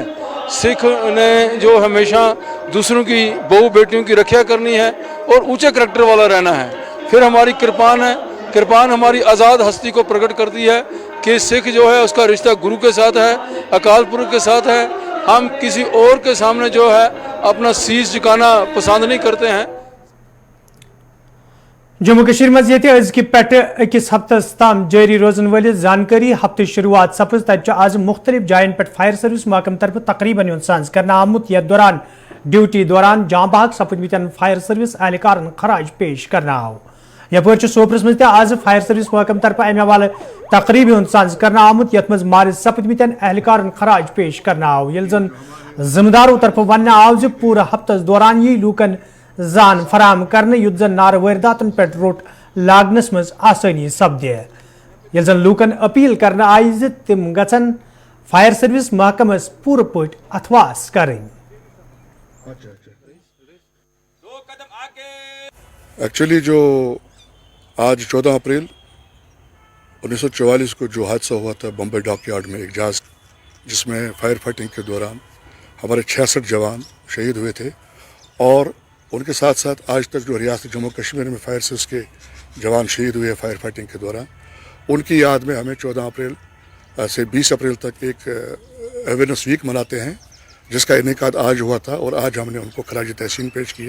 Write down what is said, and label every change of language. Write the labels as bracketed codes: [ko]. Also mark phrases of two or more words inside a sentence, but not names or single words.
[hi] सिख ने जो हमेशा दूसरों की, बहू बेटियों की रक्षा करनी है और ऊंचे करैक्टर वाला रहना है। फिर हमारी कृपान है, कृपान हमारी आज़ाद हस्ती को प्रकट करती है कि सिख जो है उसका रिश्ता गुरु के साथ है, अकाल पुरख के साथ है। हम किसी और के सामने जो है अपना शीश झुकाना पसंद नहीं करते हैं। [ks] जम्मू कश्मीर मज अजकि अकिस हफ्तस तम जारी रोजन वाली जानकारी हफ्त शुरुआत सपज तब आज मुख्तलिफ जायन पे फायर सर्विस महकम तरफ तकरीबन साज कर आमुत यथ दौरान ड्यूटी दौरान जाँ बहक सपदमत फायर सर्विस एहलकार खराज पेश करना आव। यपर सोपरस मज आज फायर सर्विस महकम तरफ अमे हवाले तकरीब साज कर आमुत यथ मज मारिज सपदमत एहलकार खराज पेश करना आव। यल जन जिम्मेदारों तरफ वन आव ज पूरा हफ्तस दौरान यी लूकन जान फराम करने युद्ध जन नार वारदातन पे रोट लागनस मज आसानी सपदे। यल जन लूकन अपील करने आई ज तिम गचन फायर सर्विस महकमस पूर पट अथवास करें। [hi] एक्चुअली जो आज 14 अप्रैल 1944 को जो हादसा हुआ था बम्बई डॉकयार्ड में एक जहाज, जिसमें [en] fire fighting [hi] के दौरान हमारे 66 जवान शहीद हुए थे, और उनके साथ साथ आज तक जो रियासत जम्मू कश्मीर में फायर सर्विस के जवान शहीद हुए [en] fire fighting [hi] के दौरान, उनकी याद में हमें 14 अप्रैल से 20 अप्रैल तक एक [en] awareness week [hi] मनाते हैं, जिसका इनेकाद आज हुआ था और आज हमने उनको खराज तहसीन पेश किया।